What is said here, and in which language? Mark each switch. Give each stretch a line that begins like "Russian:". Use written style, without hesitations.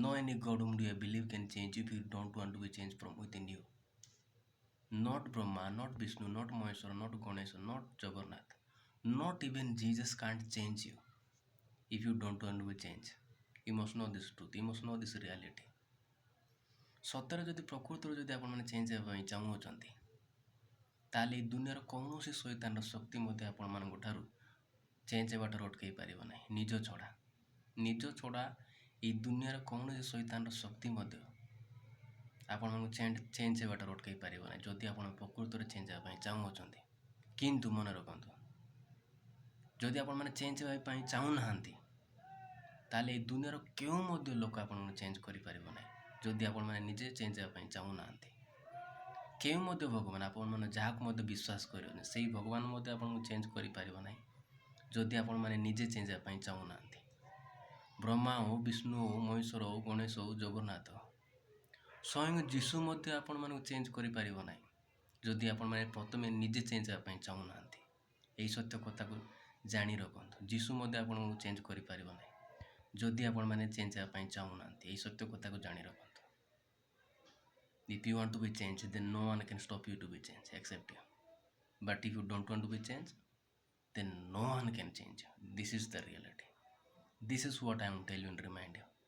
English: No any God whom you believe can change you if you don't want to be changed from within you. Not Brahma, not Vishnu, not Maheshwara, not Ganesha, not Jagannath. Not even Jesus can't change you if you don't want to be changed. You must know this truth. You must know this reality.
Odia: ସତରେ ଯଦି ପ୍ରକୃତରେ ଯଦି ଆପଣମାନେ change ହେବା ପାଇଁ ଚାହୁଁଛନ୍ତି, ତାହେଲେ ଏଇ ଦୁନିଆର କୌଣସି ଶୈତାନର ଶକ୍ତି ମଧ୍ୟ ଆପଣମାନଙ୍କ ଠାରୁ ଚେଞ୍ଜ ହେବାଠାରୁ ଅଟକାଇ ପାରିବ ନାହିଁ। ନିଜ ଛଡ଼ା ଏଇ ଦୁନିଆର କୌଣସି ଶୈତାନର ଶକ୍ତି ମଧ୍ୟ ଆପଣମାନଙ୍କୁ ଚେଞ୍ଜ ହେବାଠାରୁ ଅଟକାଇ ପାରିବ ନାହିଁ ଯଦି ଆପଣ ପ୍ରକୃତରେ ଚେଞ୍ଜ ହେବା ପାଇଁ ଚାହୁଁଅଛନ୍ତି। କିନ୍ତୁ ମନେ ରଖନ୍ତୁ, ଯଦି ଆପଣମାନେ ଚେଞ୍ଜ ହେବା ପାଇଁ ଚାହୁଁନାହାନ୍ତି, ତାହେଲେ ଏଇ ଦୁନିଆର କେଉଁ ମଧ୍ୟ ଲୋକ ଆପଣଙ୍କୁ ଚେଞ୍ଜ କରିପାରିବ ନାହିଁ ଯଦି ଆପଣମାନେ ନିଜେ ଚେଞ୍ଜ ହେବା ପାଇଁ ଚାହୁଁନାହାନ୍ତି। କେଉଁ ମଧ୍ୟ ଭଗବାନ ଆପଣମାନେ ଯାହାକୁ ମଧ୍ୟ ବିଶ୍ୱାସ କରିବେନି, ସେଇ ଭଗବାନ ମଧ୍ୟ ଆପଣଙ୍କୁ ଚେଞ୍ଜ କରିପାରିବ ନାହିଁ ଯଦି ଆପଣମାନେ ନିଜେ ଚେଞ୍ଜ ହେବା ପାଇଁ ଚାହୁଁନାହାନ୍ତି। ବ୍ରହ୍ମା ହଉ, ବିଷ୍ଣୁ ହଉ, ମହେଶ୍ୱର ହଉ, ଗଣେଶ ହଉ, ଜଗନ୍ନାଥ ହଉ, ସ୍ୱୟଂ ଯୀଶୁ ମଧ୍ୟ ଆପଣମାନଙ୍କୁ ଚେଞ୍ଜ କରିପାରିବ ନାହିଁ ଯଦି ଆପଣମାନେ ପ୍ରଥମେ ନିଜେ ଚେଞ୍ଜ ହେବା ପାଇଁ ଚାହୁଁନାହାନ୍ତି। ଏହି ସତ୍ୟ କଥାକୁ ଜାଣି ରଖନ୍ତୁ। ଯୀଶୁ ମଧ୍ୟ ଆପଣଙ୍କୁ ଚେଞ୍ଜ କରିପାରିବ ନାହିଁ ଯଦି ଆପଣମାନେ ଚେଞ୍ଜ ହେବା ପାଇଁ ଚାହୁଁନାହାନ୍ତି। ଏହି ସତ୍ୟ କଥାକୁ ଜାଣି ରଖନ୍ତୁ।
English: If you want to be changed, then no one can stop you to be changed except you. But if you don't want to be changed, then no one can change you. This is the reality. This is what I am telling you and remind you.